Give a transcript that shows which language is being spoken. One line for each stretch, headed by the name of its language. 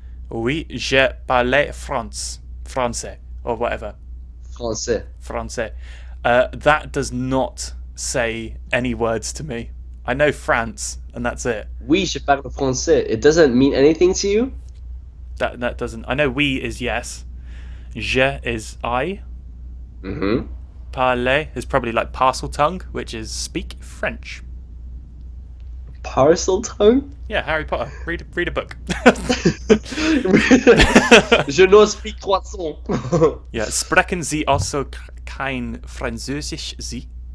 French: Oui, je parle français,
English: or whatever.
French: Français.
English: That does not say any words to me. I know France, and that's it.
French: Oui, je parle français.
English: It doesn't mean anything to you? That doesn't. I know oui is yes. Je is I. Mm-hmm. Parler is probably like parcel tongue, which is speak French. Parcel tongue? Yeah, Harry Potter. Read a book.
French: Je n'ose
English: speak
French: croissant.
German: Yeah, sprechen Sie also kein Französisch, Sie?